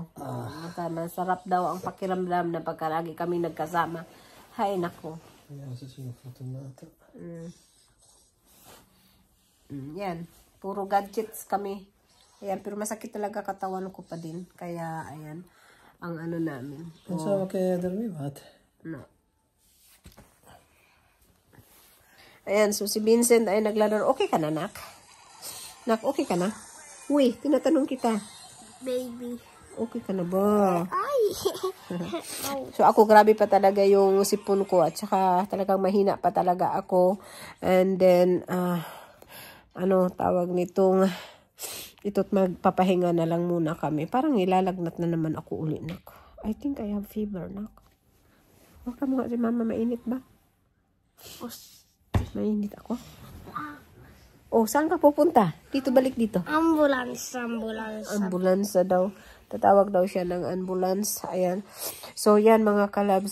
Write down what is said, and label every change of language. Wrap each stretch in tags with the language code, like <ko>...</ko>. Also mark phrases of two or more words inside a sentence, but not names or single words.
<tl>Masarap daw ang pakiramdam na pagkalagi kami nagkasama. Hay, nako. Yan. Puro gadgets kami. Ayan, pero masakit talaga katawan ko pa din. Kaya, ayan, ang ano namin. Så vad kan jag dormir med? No. Ayan, so si Vincent ay naglalaro. Okay ka na, Nak? Nak, okay ka na? Uy, tinatanong kita. Baby. Okay ka na ba? Ay! So ako, grabe pa talaga yung sipon ko at saka talagang mahina pa talaga ako.</tl> <en>And then,</en> <tl>tawag nitong, ito't magpapahinga na lang muna kami. Parang ilalagnat na naman ako uli, Nak.</tl> <en>I think I have fever,</en> <tl>Nak. Huwag ka mga si Mama, mainit ba? Mainit ako? Oh, saan ka pupunta? Dito, balik dito. Ambulance. Ambulance daw. Tatawag daw siya ng ambulance. Ayan. So, yan mga kalabs.</tl>